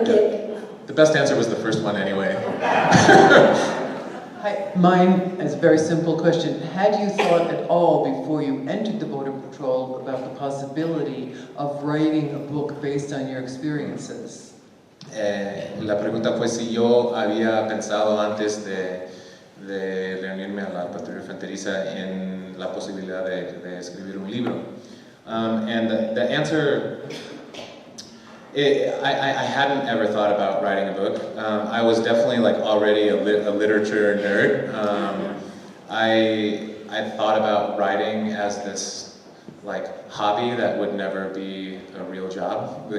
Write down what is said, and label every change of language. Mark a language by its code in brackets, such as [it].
[en] Okay. The best answer was the first one anyway. Hi, mine is a very simple question. Had you thought at all before you entered the Border Patrol about the possibility of writing a book based on your experiences? [es] la pregunta fue si yo había pensado antes de reunirme a la patrulla fronteriza en la posibilidad de escribir un libro. [en] And the answer, I hadn't ever thought about writing a book. I was definitely like already a literature nerd. I thought about writing as this like hobby that would never be a real job.